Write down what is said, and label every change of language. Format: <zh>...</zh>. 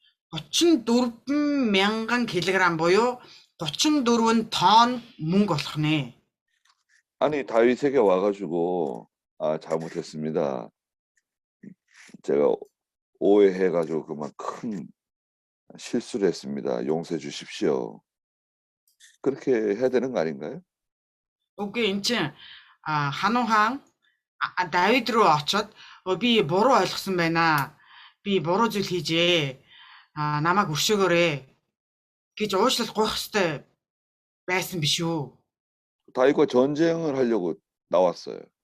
<mn>34,000 кг буюу 34 тонн мөнгө болох нэ.</mn> <ko>아니 다윗에게 와가지고 잘못했습니다. 제가 오해해가지고 그만 큰 실수를 했습니다. 용서해 주십시오. 그렇게 해야 되는 거 아닌가요?</ko> <mn>Үгүй эн чинь Ханун хаан Давид руу очоод би буруу ойлгосон байна. Би буруу зүйл хийжээ. Намайг өршөөгөөрэй гэж уучлал гуйх ёстой байсан биш үү?</mn> <ko>다윗과 전쟁을 하려고 나왔어요.</ko>